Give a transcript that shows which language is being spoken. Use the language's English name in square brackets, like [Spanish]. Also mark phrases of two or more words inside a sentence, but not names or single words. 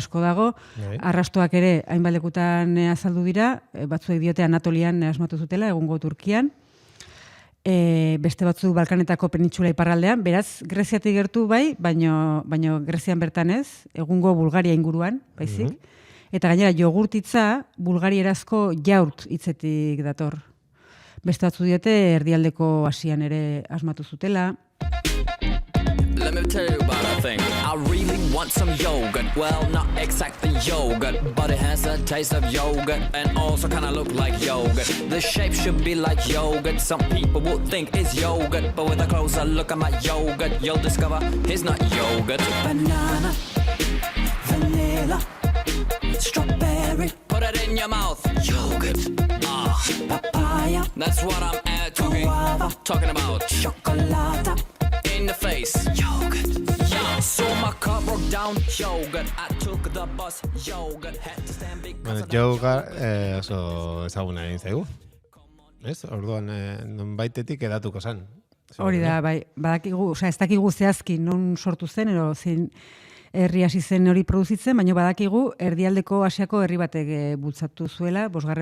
[Basque] asko dago, arrastoak ere hainbat lekutan azaldu dira, batzuek diote Anatolian asmatu zutela, egungo Turkian, beste batzu Balkanetako penintxula iparraldean, beraz, Greziatik gertu bai, baina Grezian bertan ez, egungo Bulgaria inguruan, baizik, eta gainera jogurtitza bulgarierazko jaurt hitzetik dator. Beste batzu diote erdialdeko Asian ere asmatu zutela. [English] Let me tell you about a thing. I really want some yogurt. Well, not exactly yogurt, but it has a taste of yogurt and also kind of look like yogurt. The shape should be like yogurt. Some people will think it's yogurt, but with a closer look at my yogurt, you'll discover it's not yogurt. Banana, vanilla, strawberry, put it in your mouth, yogurt, papaya, that's what I'm talking about, chocolate, in the face, yogurt, yeah, so my car broke down, yogurt, I took the bus, yogurt, had to stand because [Basque] Yoga oso ezaguna egin zaigu. Ez? Orduan, nonbaitetik edatuko zen. Hori da, bai, badakigu, ez dakigu zehazki non sortu zen, edo zein herri hasi zen hori produzitzen, baina badakigu erdialdeko Asiako herri batek bultzatu zuela, 5.